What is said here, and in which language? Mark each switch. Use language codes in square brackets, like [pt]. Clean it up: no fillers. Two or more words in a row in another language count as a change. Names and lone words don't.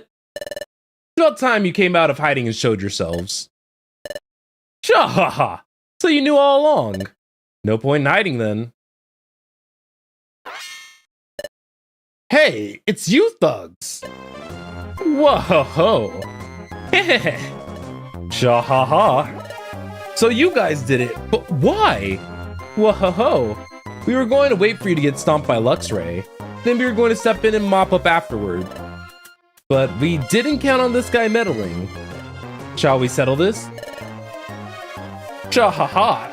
[en] It's about time you came out of hiding and showed yourselves. Shahaha! So you knew all along. No point in hiding then. Hey, it's you thugs! Whoa-ho-ho! Shahaha! So you guys did it, but why? Whoa-ho-ho! We were going to wait for you to get stomped by Luxray, then we were going to step in and mop up afterward. But we didn't count on this guy meddling. Shall we settle this? Shahaha!